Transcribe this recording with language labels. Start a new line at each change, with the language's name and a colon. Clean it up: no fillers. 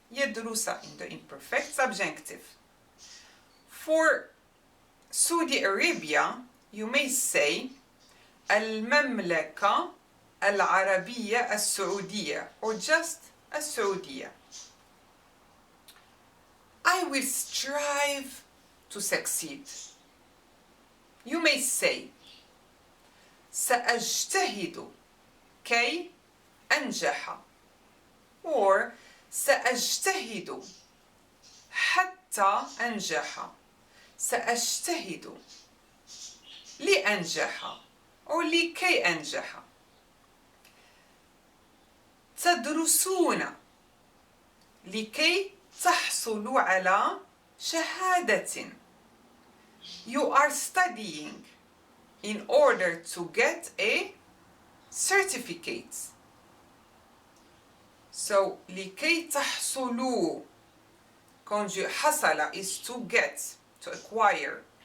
English: يدرس in the imperfect subjunctive. For Saudi Arabia, you may say
Arabic: المملكة العربية السعودية
English: or just السعودية. I will strive to succeed. You may say
Arabic: سأجتهد كي أنجح
English: or
Arabic: سأجتهد حتى أنجح. سأجتهد لأنجح or لكي أنجح. تدرسون لكي تحصلوا على شهادة.
English: You are studying in order to get a certificate. So
Arabic: لكي تحصلوا,
English: حصل is to get, to acquire.